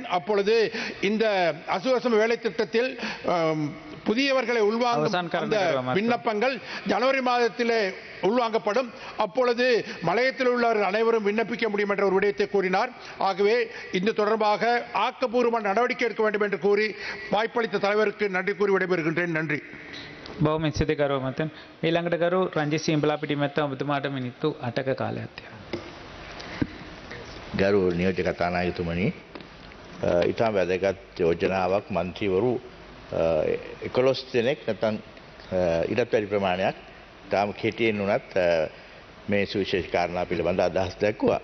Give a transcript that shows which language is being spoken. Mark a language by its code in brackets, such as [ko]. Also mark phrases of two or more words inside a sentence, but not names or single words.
[ta] அப்பொழுது இந்த அசுவசம வேலை திட்டத்தில் புதியவர்களை உள்வாங்கும் அந்த விண்ணப்பங்கள் ஜனவரி மாதத்திலே உள்வாங்கப்படும். அப்பொழுது மலையத்தில் உள்ளவர்கள் அனைவரும் விண்ணப்பிக்க முடியும் என்ற ஒரு விடயத்தை கூறினார். ஆகவே இந்த தொடர்பாக ஆக்கப்பூர்வமான நடவடிக்கை எடுக்க வேண்டும் என்று கூறி வாய்ப்பளித்த தலைவருக்கு நன்றி கூறி விடைபெறுகின்றேன். நன்றி. [si] බොහොම ස්තුතියි ගරු මතන්. ඊළඟට ගරු රංජිත් සියඹලා පිටිමැත්ත ඔබතුමාට මිනිත්තු 8ක කාලයක් තියෙනවා. ගරු නියෝජ්‍ය කතානායකතුමනි, ඊටම වැදගත් යෝජනාවක් මන්ත්‍රීවරු 11 දෙනෙක් නැත්නම් ඊටත් වැඩි ප්‍රමාණයක් තාම කෙටියෙන් උනත් මේ සුවිශේෂ කාරණා පිළිබඳ අදහස් දැක්වුවා.